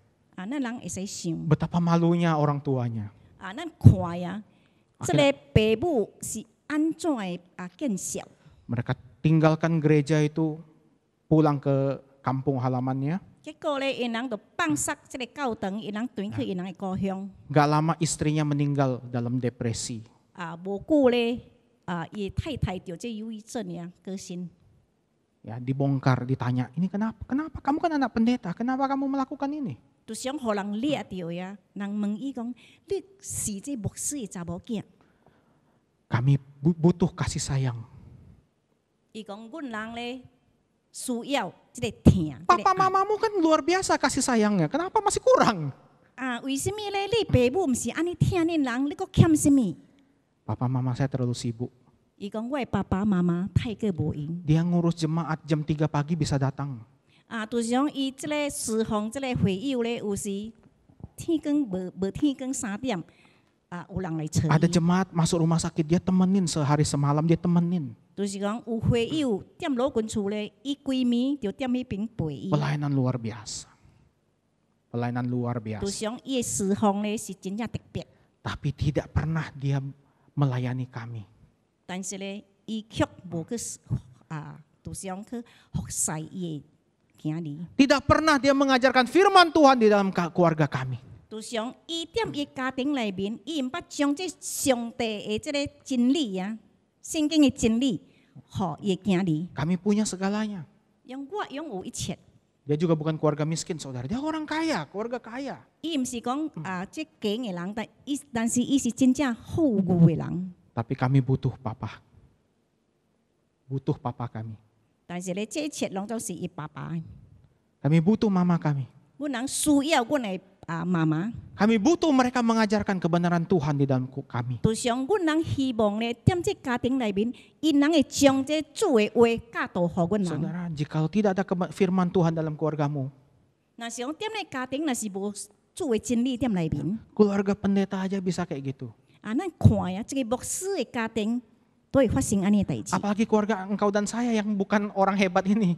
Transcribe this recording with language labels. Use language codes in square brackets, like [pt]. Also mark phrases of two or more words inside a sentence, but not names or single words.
[nan] 咱人会使想， [id] Betapa malunya orang tuanya. [nan] 咱看呀，这个父母是安怎的见效？ [id] Mereka tinggalkan gereja itu, pulang ke kampung halamannya. [nan] 结果咧，因人就放杀这个教堂，因人转去因人的故乡。 [id] Gak lama istrinya meninggal dalam depresi. [nan] 无久咧，伊太太就这忧郁症呀，过身。 [id] Ya, dibongkar, ditanya, ini kenapa? Kenapa? Kamu kan anak pendeta, kenapa kamu melakukan ini? [nan] 就想互人掠着呀，人问伊讲，你是这牧师的查某囝？ [id] Kami butuh kasih sayang. [nan] 伊讲，阮人咧需要这个疼。 [id] Papa mamamu kan luar biasa kasih sayangnya, kenapa masih kurang? [nan] 为什么咧？你父母毋是安尼疼恁人，你佫欠什么？ [id] Papa mama saya terlalu sibuk. [nan] 伊讲，我的爸爸妈妈太过无闲。 [id] Dia ngurus jemaat jam 3 pagi bisa datang. [nan] 就是讲伊即个侍奉即个会友咧，有时天光无天光3点，有人来找 [id] Ada [nan] 伊。 [id] jemaat masuk rumah sakit, dia temenin sehari semalam, dia temenin. [nan] 就是讲有会友踮老群厝咧，伊规暝就踮迄边陪伊。 [id] Pelayanan luar biasa. Pelayanan luar [nan] 就 [id] biasa. [nan] 是讲伊的侍奉咧是真正特别， [id] Tapi tidak pernah dia melayani kami. [nan] 但是咧伊却无去就是讲去服侍伊的囝儿。 [id] Tidak pernah dia mengajarkan firman Tuhan di dalam keluarga kami. [nan] 就是讲，伊踮伊家庭内面，伊毋捌将这上帝的这个真理啊，圣经的真理，互伊的囝儿。 [id] Kami punya segalanya. [nan] 我拥有一切， [id] Dia juga bukan keluarga miskin, saudara. Dia orang kaya, keluarga kaya. [nan] 伊毋是讲这穷的人，但是伊是真正富裕的人。 [id] Tapi kami butuh papa. butuh papa kami. [nan] 但是咧，这一切拢总是伊爸爸的。 [id] Kami butuh mama kami. [nan] 阮人需要阮的妈妈， [id] Kami butuh mereka mengajarkan kebenaran Tuhan di dalam kami. [nan] 就像阮人希望咧，踮这家庭内面，因人会将这主的话教导互阮人。 [id] Saudara, jika tidak ada firman Tuhan dalam keluargamu, [nan] 若是讲踮咧家庭，若是无主的真理踮内面， [id] keluarga pendeta aja bisa kayak gitu. [nan] 咱看呀，这个牧师的家庭都会发生安尼的代志。 [id] Apalagi keluarga engkau dan saya yang bukan orang hebat ini.